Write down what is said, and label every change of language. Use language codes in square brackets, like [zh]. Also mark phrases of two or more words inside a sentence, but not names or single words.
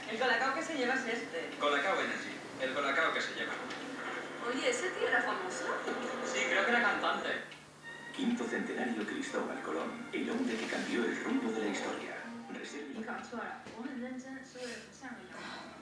[es] El colacao que se lleva es este. Colacao Energy. El colacao que se lleva. Oye, ¿ese tío era famoso? Sí, creo que era cantante. Quinto centenario Cristóbal Colón, el hombre que cambió el rumbo de la historia. Reserva. [zh] 你搞错了，我很认真，是为了不像个洋人。